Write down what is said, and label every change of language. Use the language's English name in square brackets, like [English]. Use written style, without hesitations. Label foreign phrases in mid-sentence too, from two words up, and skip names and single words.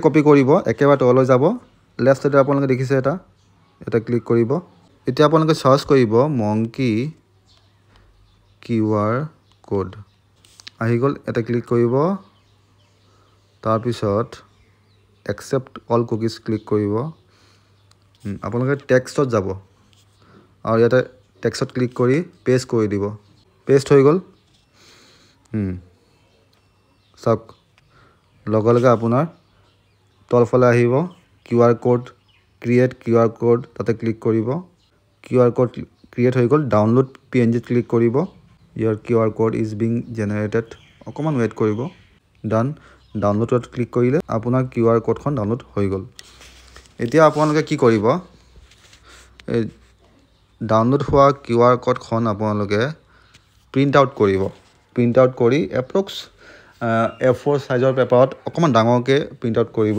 [Assamese] কপি কৰিব একেবাৰে তললৈ যাব লেফট সাইডে আপোনালোকে দেখিছে এটা ক্লিক কৰিব এতিয়া আপোনালোকে সাৰ্চ কৰিব মংকি কিউআৰ কোড আহি গল এটা ক্লিক কৰিব তাৰ পিছত [English] accept all cookies [Assamese] ক্লিক কৰিব আপোনালোকে টেক্সটত যাব আৰু ইয়াতে টেক্সটত ক্লিক কৰি পেস্ট কৰি দিব পেস্ট হৈ গল চাওক লগে আপোনাৰ তলফালে আহিব [English] QR code Create QR code [Assamese] তাতে ক্লিক কৰিব [English] QR code create [Assamese] হৈ গল [English] Download PNG [Assamese] ক্লিক কৰিব [English] your QR code is being generated [Assamese] অকমান ওয়েট কৰিব ডান ডাউনলোডত ক্লিক কৰিলে আপোনাৰ [English] QR code [Assamese] খন ডাউনলোড হৈ গল এতিয়া আপোনালোকে কি কৰিব এই ডাউনলোড হোৱা [English] QR code [Assamese] খন আপোনালোকে [English] print out [Assamese] কৰিব [English] print out [Assamese] কৰি এপ্ৰক্স A4 সাইজৰ পেপাৰত অকমান ডাঙৰকে [English] print out [Assamese] কৰিব